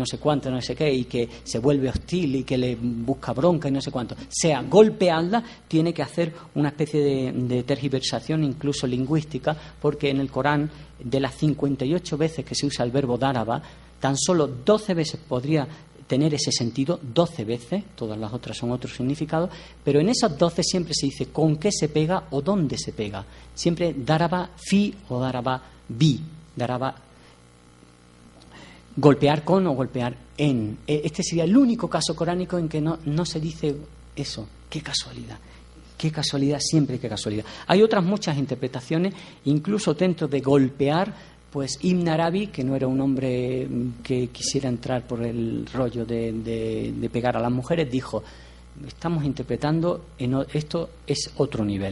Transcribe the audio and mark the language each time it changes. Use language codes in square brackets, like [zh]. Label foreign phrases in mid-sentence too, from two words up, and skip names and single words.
[es] sé cuánto, no sé qué, y que se vuelve hostil y que le busca bronca y no sé cuánto, sea golpearla, tiene que hacer una especie de tergiversación incluso lingüística, porque en el Corán, de las 58 veces que se usa el verbo dáraba, tan solo 12 veces podría tener ese sentido, 12 veces, todas las otras son otros significados, pero en esas 12 siempre se dice con qué se pega o dónde se pega. Siempre [ar] ضرب في [es] o [ar] ضرب ب, [es] daraba golpear con o golpear en. Este sería el único caso coránico en que no se dice eso. ¡Qué casualidad! ¡Qué casualidad! Siempre qué casualidad. Hay otras muchas interpretaciones, incluso dentro de golpear. Pues Ibn Arabi, que no era un hombre que quisiera entrar por el rollo de pegar a las mujeres, dijo, estamos interpretando, esto es otro nivel.